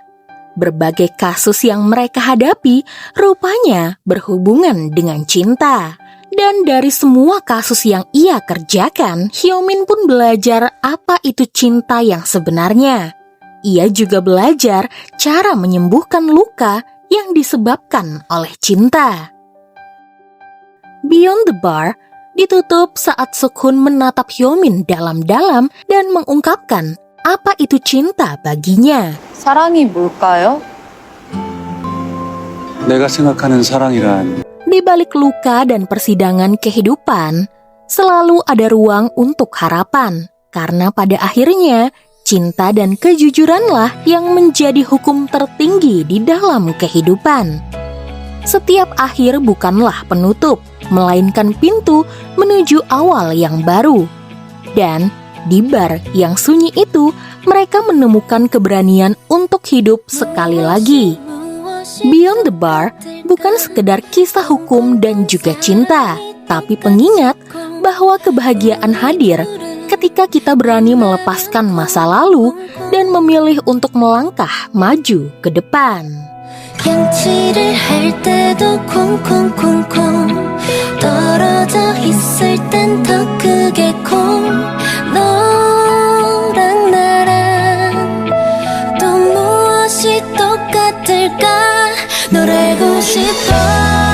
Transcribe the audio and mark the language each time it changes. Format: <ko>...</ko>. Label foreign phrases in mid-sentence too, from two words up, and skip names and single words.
<id>Berbagai kasus yang mereka hadapi rupanya berhubungan dengan cinta. Dan dari semua kasus yang ia kerjakan, Hyo-min pun belajar apa itu cinta yang sebenarnya. Ia juga belajar cara menyembuhkan luka yang disebabkan oleh cinta. Beyond the Bar ditutup saat Suk-hun menatap Hyo-min dalam-dalam dan mengungkapkan apa itu cinta baginya.</id> <ko>사랑이 뭘까요? 내가 생각하는 사랑이란</ko> <id>Di balik luka dan persidangan kehidupan, selalu ada ruang untuk harapan. Karena pada akhirnya, cinta dan kejujuranlah yang menjadi hukum tertinggi di dalam kehidupan. Setiap akhir bukanlah penutup, melainkan pintu menuju awal yang baru. Dan di bar yang sunyi itu, mereka menemukan keberanian untuk hidup sekali lagi. Beyond the Bar bukan sekedar kisah hukum dan juga cinta, tapi pengingat bahwa kebahagiaan hadir ketika kita berani melepaskan masa lalu dan memilih untuk melangkah maju ke depan.</id> <ko>양치를 할 때도 콩콩콩콩 떨어져 있을 땐 더 크게 콩 너랑 나랑 또 무엇이 똑같을까 널 알고 싶어</ko>